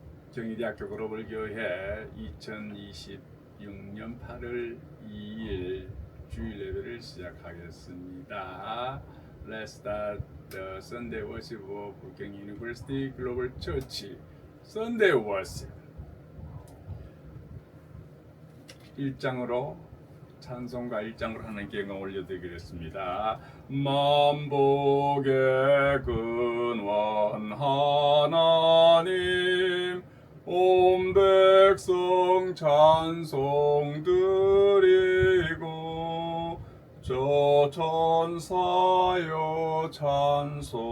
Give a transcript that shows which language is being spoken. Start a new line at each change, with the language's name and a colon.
Korean: 정의대학교 글로벌교회 2026년 8월 2일 주일 예배를 시작하겠습니다.
English: Let's start the Sunday worship of Bukeng University Global Church Sunday worship.
Korean: 1장으로 찬송가 1장으로 하나님께 영광 올려드리겠습니다. 만복의 근원 하나님 온 백성 찬송 드리고 저 천사여 찬송하세